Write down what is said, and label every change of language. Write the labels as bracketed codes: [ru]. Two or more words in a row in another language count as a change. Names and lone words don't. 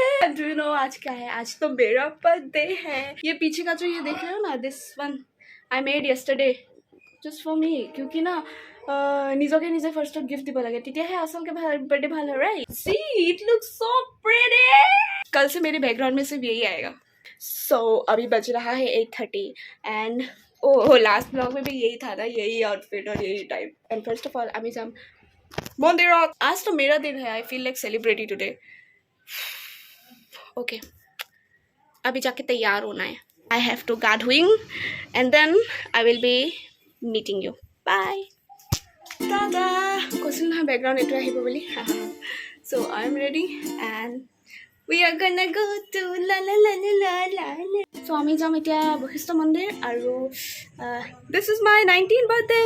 [en] do you know [hi] आज क्या है? आज तो मेरा बर्थडे है। ये पीछे का जो ये देख रहे हो ना, [en] this one I made yesterday just for me, [hi] क्योंकि ना [as] নিজকে নিজে ফাৰ্ষ্টত গিফ্ট দিব লাগে, তেতিয়াহে আচলকে बर्थडे ভাল হয়, [en] राइट? see it looks so pretty. [hi] कल से मेरे बैकग्राउंड में सिर्फ यही आएगा। सो अभी बज रहा है 8:30 [en] and oh last blog [hi] में भी यही था ना, यही आउटफिट और यही टाइप। [en] and first of all [as] আমি যাম মন্দিৰত। [hi] आज तो मेरा दिन है, [en] I feel like celebrity today. [hi] ओके अभी जाके तैयार होना है। [en] I have to gardwing and then I will be meeting you. [as] बाय दादा কৈছিল নহয় বেকগ্ৰাউণ্ড এইটো আহিব বুলি। [en] so I am ready and we are gonna go to la la la la la la. [as] সো আমি যাম এতিয়া বশিষ্ঠ মন্দিৰ আৰু [en] this is my 19th birthday.